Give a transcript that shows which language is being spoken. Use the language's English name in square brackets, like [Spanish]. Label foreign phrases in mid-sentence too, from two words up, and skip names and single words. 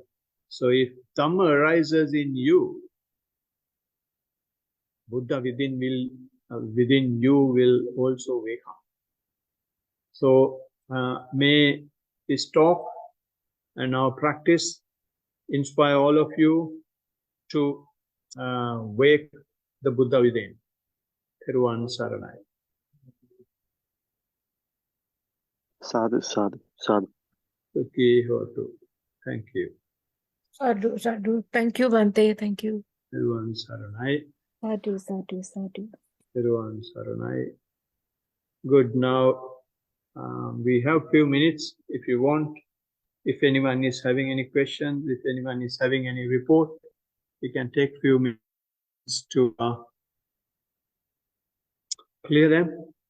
[English] So if Dhamma arises in you, Buddha within you will also wake up. So may this talk and our practice inspire all of you to wake the Buddha within. [Sinhala] Thiruvan Saranai. [Pali] Sadhu, sadhu, sadhu. Sukhi hotu. [English] Thank you. [Pali] Sadhu, sadhu. [English] Thank you, Bhante. Thank you. [Sinhala] Thiruvan Saranai. [Pali] Sadhu, sadhu, sadhu. [Sinhala] Thiruvan Saranai. [English] Good. Now we have few minutes if you want. If anyone is having any questions, if anyone is having any report, we can take few minutes to clear them.